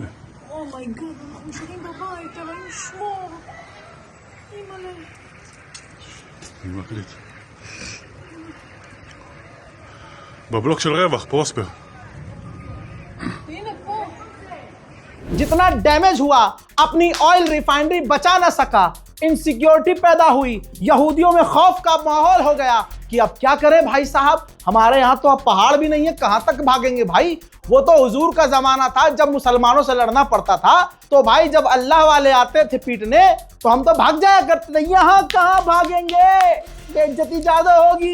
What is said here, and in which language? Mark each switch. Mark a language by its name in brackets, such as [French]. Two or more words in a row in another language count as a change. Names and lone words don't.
[Hebrew] אומייגאד, אנחנו ישנים בבית, אלוהים ישמור. אימא'לה. אני מקליט. בבלוק של רווח, פרוספר. הנה פה. [Hindi] जितना डैमेज हुआ, अपनी ऑयल रिफाइनरी बचा ना सका, इनसिक्योरिटी पैदा हुई, यहूदियों में खौफ का माहौल हो गया कि अब क्या करें भाई साहब, हमारे यहाँ तो अब पहाड़ भी नहीं है, कहां तक भागेंगे भाई। वो तो हुजूर का जमाना था जब मुसलमानों से लड़ना पड़ता था, तो भाई जब अल्लाह वाले आते थे पीटने तो हम तो भाग जाया करते थे, यहाँ कहां भागेंगे, बेइज्जती ज्यादा होगी।